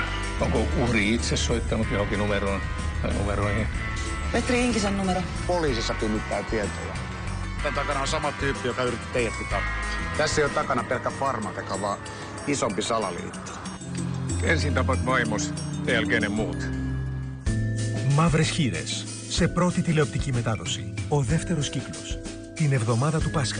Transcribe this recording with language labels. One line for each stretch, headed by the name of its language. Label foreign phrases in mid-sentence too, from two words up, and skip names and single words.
Finnish: Onko uhri itse soittanut johonkin numeroon tai numeroihin? Petri Inkisen numero. Poliisissa pimittää tietoja. Tämän takana on sama tyyppi, joka yritti teidätkin tappaa. Tässä ei ole takana pelkkä farmateka, vaan isompi salaliitto. Ensin tapat vaimos, sen jälkeen ne muut.
Greek: Μαύρες χήρες. Σε πρώτη τηλεοπτική μετάδοση. Ο δεύτερος κύκλος. Την εβδομάδα του Πάσχα.